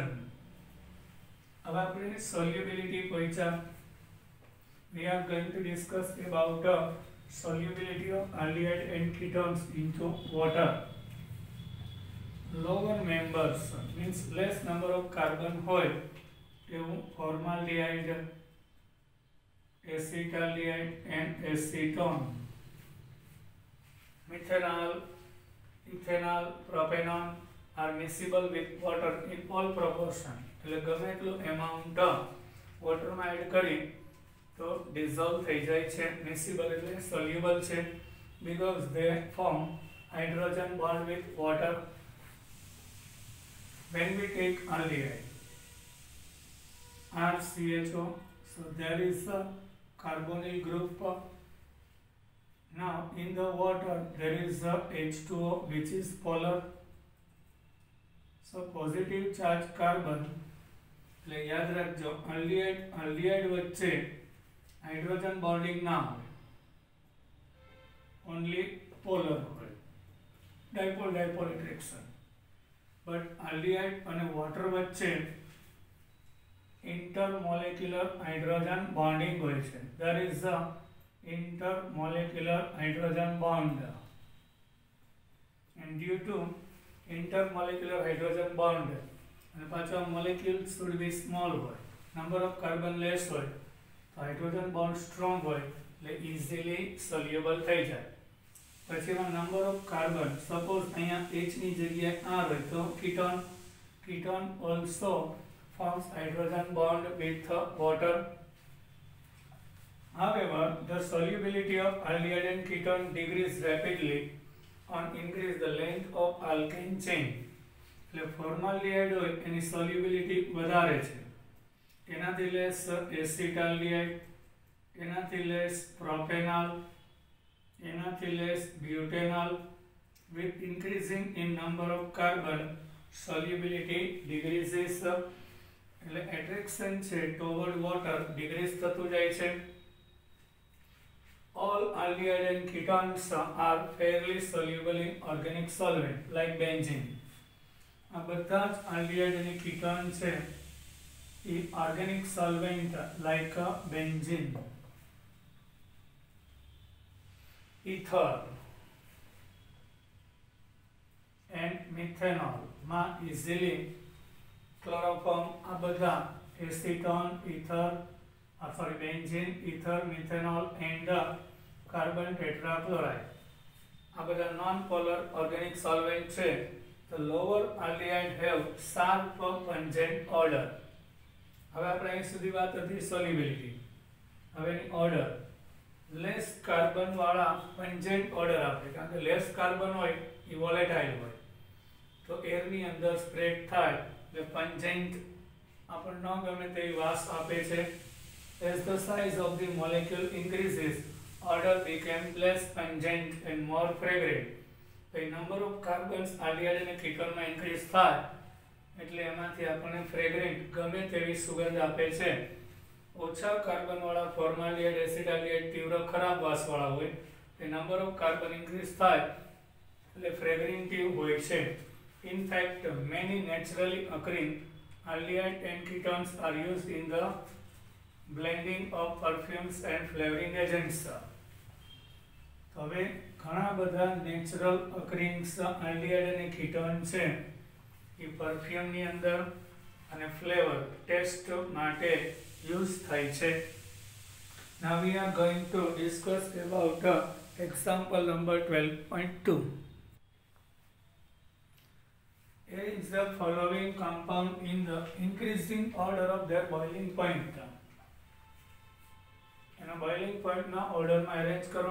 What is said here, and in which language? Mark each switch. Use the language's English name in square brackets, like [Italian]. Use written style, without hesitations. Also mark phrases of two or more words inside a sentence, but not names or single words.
[Gujarati] अब આપણે solubility પહોંચ્યા. [English] We are going to discuss about the solubility of aldehyde and ketones into water. Lower members means less number of carbon [Gujarati] હોય એવું [English] formaldehyde, acetaldehyde and acetone, methanol, ethanol, propanol are miscible with water in all proportion. [Gujarati] એટલે ગમે એટલું એમાઉન્ટ વોટરમાં એડ કરી તો ડિઝોલ્વ થઈ જાય છે. મિસિબલ એટલે સોલ્યુબલ છે [English] because they form hydrogen bond with water. When we take aldehyde RCHO, so there is a carbonyl group. Now in the water there is a H2O which is polar. So positive charge carbon, [Gujarati] એટલે યાદ રાખજો aldehyde વચ્ચે [English] hydrogen bonding [Gujarati] ના હોય, [English] only polar [Gujarati] હોય, [English] dipole attraction. [Gujarati] બટ aldehyde અને વોટર વચ્ચે [English] intermolecular hydrogen bonding [Gujarati] હોય છે. [English] There is a intermolecular hydrogen bond, and due to intermolecular hydrogen bond and પાછો molecule should be small હોય, number of carbon less હોય, તો hydrogen bond strong [Gujarati] હોય એટલે [English] easily soluble [Gujarati] થઈ જાય. પછી એમાં [English] number of carbon, [Gujarati] suppose અહીંયા H ની જગ્યાએ R હોય તો [English] ketone also forms hydrogen bond with water. However, the solubility of aldehyde and ketone decreases rapidly on increase the length of alkane chain. [Gujarati] એટલે formaldehyde હોય એની solubility વધારે છે, એનાથી [English] less acetaldehyde, [Gujarati] એનાથી [English] less propanol, [Gujarati] એનાથી [English] less butanol. With increasing in number of carbon, solubility decreases. [Gujarati] એટલે attraction છે [English] toward water [Gujarati] decrease થતું જાય છે. [English] All aldehyde and ketones are fairly soluble in organic solvent like benzene. [Gujarati] આ બધા જ aldehyde અને ketone છે એ [English] organic solvent like benzene, ether and methanol [Gujarati] માં [English] easily chloroform. [Gujarati] આ બધા [English] acetone, ether, benzene, ether, methanol and carbon tetrachloride [Gujarati] આ બધા [English] non-polar organic solvent [Gujarati] છે. [English] The lower aldehyde have sharp pungent odor. [Gujarati] હવે આપણે અહીં સુધી વાત હતી solubility. હવે એની odor, [English] less carbon [Gujarati] વાળા [English] pungent odor [Gujarati] આપે, કારણ કે [English] less carbon [Gujarati] હોય એ volatile હોય તો એરની અંદર સ્પ્રેડ થાય એટલે pungent આપણને ન ગમે તેવી વાસ આપે છે. [English] As the size of the molecule increases, odor becomes less pungent and more fragrant. The number of carbons aldehyde [Gujarati] અને ketone increase થાય એટલે એમાંથી આપણને fragrant ગમે તેવી સુગંધ આપે છે. ઓછા કાર્બન વાળા formaldehyde, acetaldehyde તીવ્ર ખરાબ વાસ વાળા હોય. [English] The number of carbon increase [Gujarati] થાય એટલે fragrantive હોય છે. [English] In fact, many naturally occurring aldehyde and ketones are used in the blending of perfumes and flavoring agents. [Gujarati] તો હવે ઘણા બધા [English] natural occurrings [Gujarati] aldehyde અને ketone છે એ પરફ્યુમની અંદર અને [English] flavor taste [Gujarati] માટે યુઝ થાય છે. [English] Now we are going to discuss about example number 12.2. Here is the following compound in the increasing order of their boiling point. [Gujarati] એના [English] boiling point [Gujarati] ના order માં arrange કરો.